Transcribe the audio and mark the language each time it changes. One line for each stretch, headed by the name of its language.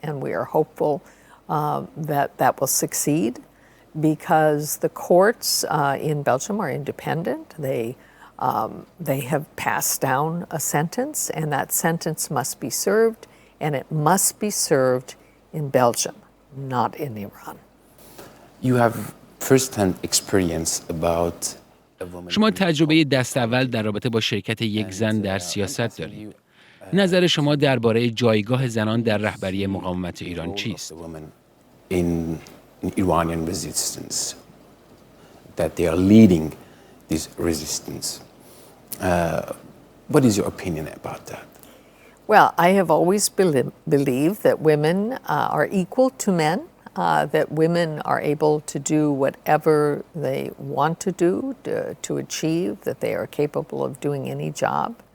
English: And we are hopeful that that will succeed, because the courts in Belgium are independent. They have passed down a sentence, and that sentence must be served, and it must be served in Belgium, not in Iran. You have first-hand experience about a woman.
Persian: شما تجربه دست اول در رابطه با شرکت یک زن در سیاست دارید. نظر شما درباره جایگاه زنان در رهبری مقاومت ایران چیست؟
English: In Iranian resistance, that they are leading this resistance. What is your opinion about that? Well, I have always believed that women are equal to men, that women are able to do whatever they want to do to achieve, that they are capable of doing any job.